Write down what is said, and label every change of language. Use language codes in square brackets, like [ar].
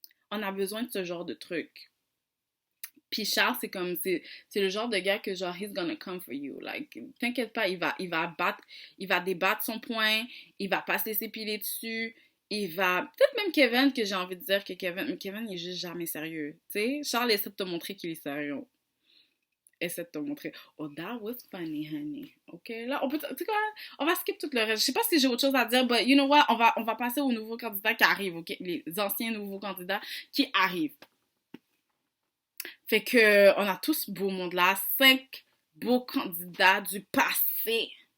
[fr] On a besoin de ce genre de truc. Puis Charles, c'est comme, c'est le genre de gars que genre, [en] he's gonna come for you. [fr] Like, t'inquiète pas, il va débattre son point, il va pas se laisser piler dessus, peut-être même Kevin, que j'ai envie de dire que Kevin, il est juste jamais sérieux. Tu sais, Charles essaie de te montrer qu'il est sérieux. Essaie de te montrer, [en] oh, that was funny, honey. [fr] OK, là, tu sais quoi, on va skip tout le reste. Je sais pas si j'ai autre chose à dire, [en] but you know what, [fr] on va passer aux nouveaux candidats qui arrivent, OK? Les anciens nouveaux candidats qui arrivent. Fait que, on a tous beau monde là, 5 beaux candidats du passé.